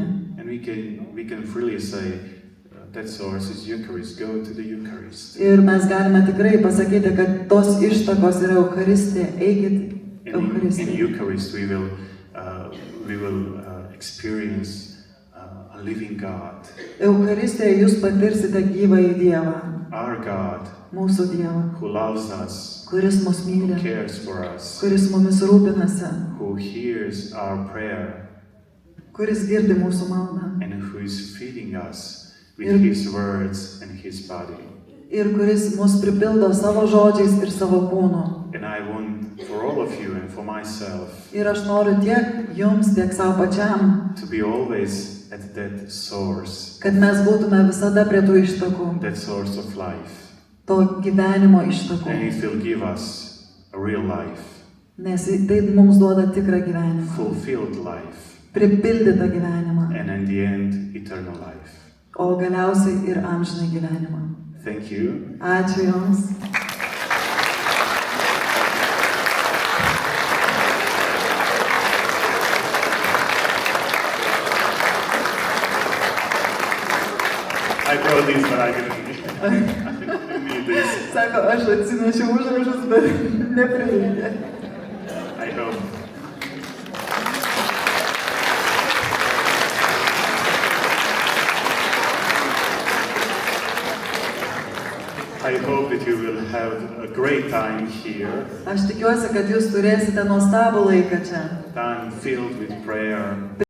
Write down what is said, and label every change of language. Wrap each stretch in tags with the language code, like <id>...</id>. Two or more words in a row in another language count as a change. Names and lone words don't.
<en>And we can freely say that source is Eucharist. Go to the Eucharist.</en> <lt>Ir mes galime tikrai pasakyti, kad tos ištakos yra Eucharistija, eikit</lt> <en>In</en> <lt>Eucharistija.</lt> <en>Eucharist we will experience a living God,</en> <lt>Eucharistijoje jūs patirsite gyvąjį Dievą,</lt> <en>our God,</en> <lt>mūsų Dievą,</lt> <en>who loves us,</en> <lt>kuris mus</lt> <en>who</en> <lt>myli,</lt> <en>cares for us,</en> <lt>kuris mumis rūpinasi,</lt> <en>who hears our prayer,</en> <lt>kuris girdi mūsų maldą</lt> <en>and who is feeding us with</en> <lt>Ir-</lt> <en>His words and His body.</en> <lt>ir kuris mus pripildo savo žodžiais ir savo kūnu.</lt> <en>And I want for all of you and for myself</en> <lt>Ir aš noriu tiek jums, tiek savo pačiam,</lt> <en>to be always at that source,</en> <lt>kad mes būtume visada prie tų ištakų,</lt> <en>that source of life.</en> <lt>to gyvenimo ištakų,</lt> <en>And it will give us a real life,</en> <lt>nes tai mums duoda tikrą gyvenimą,</lt> <en>fulfilled life,</en> <lt>pripildytą gyvenimą,</lt> <en>and in the end, eternal life.</en> <lt>o galiausiai ir amžinai gyvenimą.</lt> <en>Thank you.</en> <lt>Ačiū Jums.</lt> <en>I brought these, but I didn't need this.</en> <lt>Sako, aš atsinešiau užrašus, bet neprireikė.</lt> <en>I hope. I hope that you will have a great time here,</en> <lt>Aš tikiuosi, kad jūs turėsite nuostabų laiką čia.</lt> <en>time filled with prayer,</en>